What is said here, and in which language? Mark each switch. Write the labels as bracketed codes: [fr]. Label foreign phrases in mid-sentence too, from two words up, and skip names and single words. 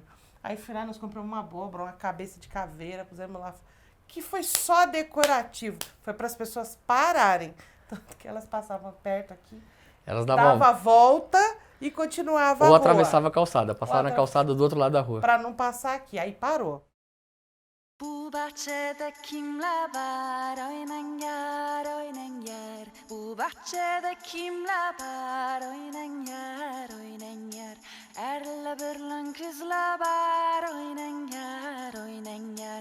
[pt] Aí fui lá, nós compramos uma abóbora, uma cabeça de caveira, pusemos lá, que foi só decorativo, foi para as pessoas pararem. Tanto que elas passavam perto aqui, elas davam a volta e continuava a ou rua. atravessava a calçada, passava na calçada do outro lado da rua. Pra não passar aqui, aí parou. [tr] Bu bahçede kimler var oynayan oynayan. Bu bahçede kimler var oynayan oynayan. Erle birlen kızlar var oynayan oynayan.